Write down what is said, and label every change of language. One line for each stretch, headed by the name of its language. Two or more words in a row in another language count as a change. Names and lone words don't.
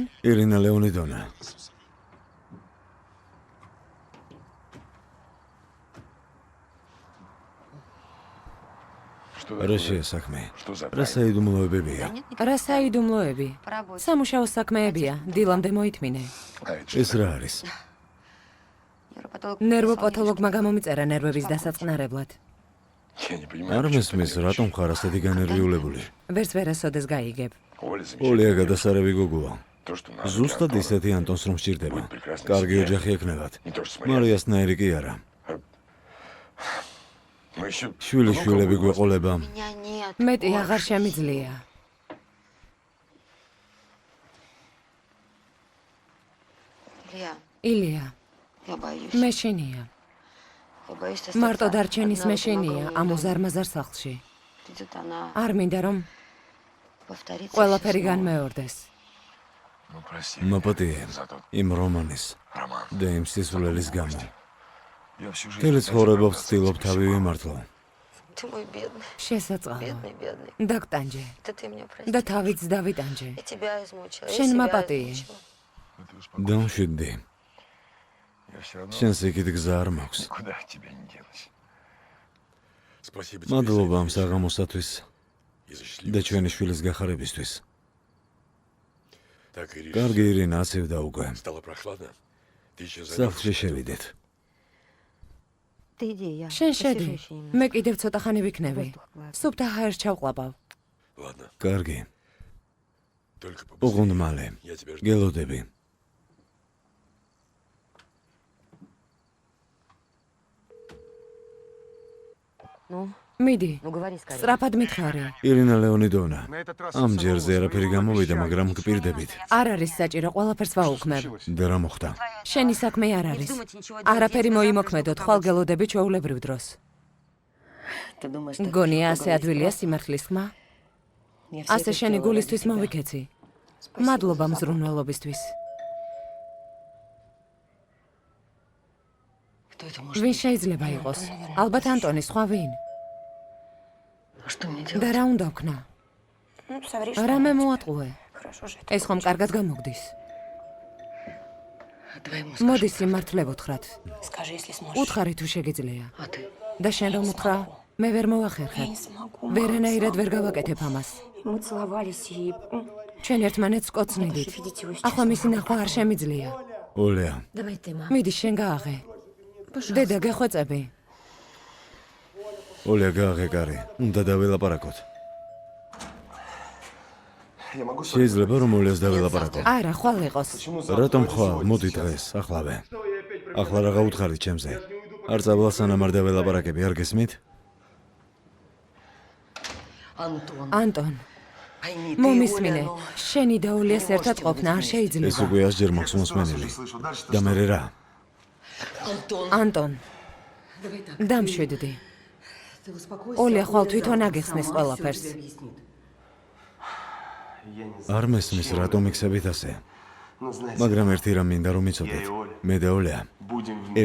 Georgian: ირინა ლეონიდონა. რა შეა საქმე? რა საიდუმლოებებია? რა საიდუმლოები?
Russian: По работе.
Georgian: სამუშაო საქმეებია, დილამდე მოითმინე. ეს რა არის?
Russian: Нейропатолог.
Georgian: ნერვოპათოლოგმა გამომიწერა ნერვების დასაწყნარებლად. არ მესმის, რატომ ხარ ასეთი განერვიულებული? ვერც ვერასოდეს გაიგებ. ოლია გადასარევი გოგოა. ზუსტად ისეთი ანტონს რომ სჭირდება. კარგი ოჯახი ექნებათ. მარიასნაირი კი არა. შვილიშვილები გვეყოლება.
Russian: Меня нет.
Georgian: მეტი აღარ შემიძლია.
Russian: Илья,
Georgian: ილია,
Russian: я боюсь.
Georgian: მეშინია.
Russian: Я боюсь
Georgian: მარტო
Russian: остаться
Georgian: დარჩენის
Russian: одна в
Georgian: მეშინია
Russian: этом
Georgian: ამ
Russian: огромном
Georgian: უზარმაზარ სახლში.
Russian: доме. Придет она,
Georgian: არ მინდა რომ
Russian: повторится
Georgian: ყველაფერი
Russian: всё снова.
Georgian: განმეორდეს. მაპატიე იმ რომანის და იმ სისულელის გამო. მთელი ცხოვრება ვცდილობ თავი ვიმართლო.
Russian: Ты мой бедный,
Georgian: შესაწყალო.
Russian: бедный.
Georgian: დაგტანჯე
Russian: Это ты меня прости.
Georgian: და თავიც დავიტანჯე.
Russian: Я тебя измучила.
Georgian: შენ
Russian: я себя
Georgian: მაპატიე.
Russian: измучила.
Georgian: დამშვიდდი. შენს იქით გზა არ მაქვს. მადლობა ამ საღამოსათვის და ჩვენი შვილის გახარებისთვის. კარგი ირინა, აცივდა უკვე. სახლში შევიდეთ.
Russian: Ты иди, я.
Georgian: შენ
Russian: посижу
Georgian: შედი.
Russian: ещё немного.
Georgian: მე კიდევ ცოტა ხანი ვიქნები. სუფთა ჰაერს ჩავყლაპავ. კარგი. უღუნდ მალე. გელოდები.
Russian: Ну,
Georgian: მიდი,
Russian: ну говори скорее.
Georgian: სწრაფად მითხარი. ირინა ლეონიდონა.
Russian: На этот раз
Georgian: ამ ჯერზე არაფერი გამოვიდა, მაგრამ გპირდებით. არ არის საჭირო, ყველაფერს ვაუქმებ. და რა მოხდა? შენი საქმე არ
Russian: Не
Georgian: არის.
Russian: вздумайте ничего делать,
Georgian: არაფერი
Russian: я тебя
Georgian: მოიმოქმედოთ, ხვალ გელოდები ჩვეულებრივ დროს.
Russian: Ты думаешь, что
Georgian: გონია
Russian: легко
Georgian: ასე
Russian: говорить
Georgian: ადვილია
Russian: просто?
Georgian: სიმართლის ხმა?
Russian: Я всё
Georgian: ასე
Russian: это
Georgian: შენი
Russian: сделала
Georgian: გულისთვის
Russian: ради тебя.
Georgian: მოვიქეცი.
Russian: Спасибо
Georgian: მადლობა
Russian: за заботу.
Georgian: მზრუნველობისთვის.
Russian: Кто это может
Georgian: ვინ
Russian: быть?
Georgian: შეიძლება იყოს? ალბათ ანტონი, სხვა ვინ?
Russian: А что мне
Georgian: და
Russian: делать?
Georgian: რა უნდა ვქნა?
Russian: Ну, соври,
Georgian: რამე მოატყუე.
Russian: Хорошо жить.
Georgian: ეს ხომ კარგად გამოგდის.
Russian: Давай ему
Georgian: მოდი
Russian: скажу.
Georgian: სიმართლე ვუთხრათ.
Russian: Скажи, если сможешь.
Georgian: უთხარი თუ შეგიძლია.
Russian: А ты?
Georgian: და შენ რომ უთხრა, მე ვერ
Russian: Я
Georgian: მოვახერხებ.
Russian: не смогу.
Georgian: ვერანაირად ვერ გავაკეთებ ამას.
Russian: Мы целовались и...
Georgian: ჩვენ ერთმანეთს კოცნიდით. ახლა მისი ნახვა არ შემიძლია. ოლეა,
Russian: Давай ты, мама.
Georgian: მიდი შენ გააღე. დედა გეხვეწები. ოლეა გააღე კარი. უნდა დაველაპარაკოთ.
Russian: Я могу
Georgian: შეიძლება რომ ოლეას დაველაპარაკო. არა, ხვალ იყოს. რატომ ხვალ? მოდი დღეს, ახლავე. ახლა რა გაუთხარით ჩემზე? არ წავალ სანამ არ დაველაპარაკები, არ გესმით?
Russian: Антон,
Georgian: ანტონ,
Russian: пойми, ты
Georgian: მომისმინე,
Russian: Оля, ну,
Georgian: შენი და ოლიას ერთად ყოფნა არ ეს შეიძლება. უკვე 100-ჯერ მაქვს მოსმენილი. და მე რა?
Russian: Антон,
Georgian: ანტონ,
Russian: давай так.
Georgian: დამშვიდდი.
Russian: Ты успокойся.
Georgian: ოლია ხვალ
Russian: Оля
Georgian: თვითონ
Russian: завтра
Georgian: აგიხსნის
Russian: сама
Georgian: ყველაფერს.
Russian: всё тебе объяснит.
Georgian: არ მესმის რატომ იქცებით ასე?
Russian: Ну, знаете,
Georgian: მაგრამ ერთი რამ მინდა რომ იცოდეთ. მე და ოლეა
Russian: будем вместе.